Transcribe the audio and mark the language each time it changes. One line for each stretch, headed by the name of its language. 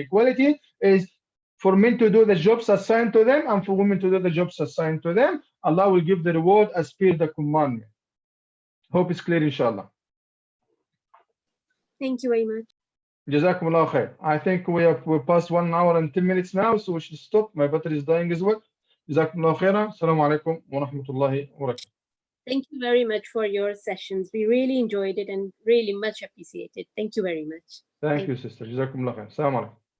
English: Equality is for men to do the jobs assigned to them and for women to do the jobs assigned to them. Allah will give the reward as per the commandment. Hope it's clear, inshallah. Thank you very much. Jazakumullah khair. I think we're past 1 hour and 10 minutes now, so we should stop. My battery is dying as well.
Arabic: جزاكم الله خيرا. السلام عليكم ورحمة الله وبركاته.
English: Thank you very much for your sessions. We really enjoyed it and really much appreciated. Thank you very much. Thank you, sister.
Arabic: جزاكم الله خير. السلام عليكم.